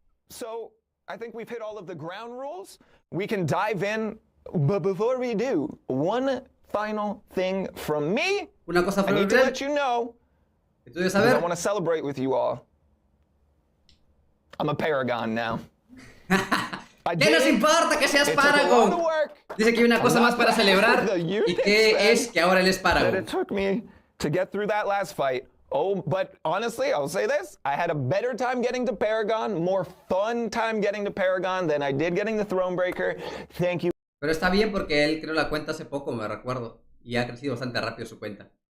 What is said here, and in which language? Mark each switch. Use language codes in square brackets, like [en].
[en] So, I think we've hit all of the ground rules. We can dive in. But before we do, one final thing from me. [es] Una cosa [en] I need to let you know. [es] Que tú debes saber. [en] I want to celebrate with you all. I'm a Paragon now. [es] ¿Qué nos importa que seas Paragon? Dice que hay una cosa más para celebrar. ¿Y qué es que ahora él es Paragon? [en] It took me to get through that last fight. Oh, but honestly, I'll say this. I had a better time getting to Paragon, more fun time getting to Paragon than I did getting the Thronebreaker. Thank you. [es] Pero está bien porque él creó la cuenta hace poco, me recuerdo. Y ha crecido bastante rápido su cuenta.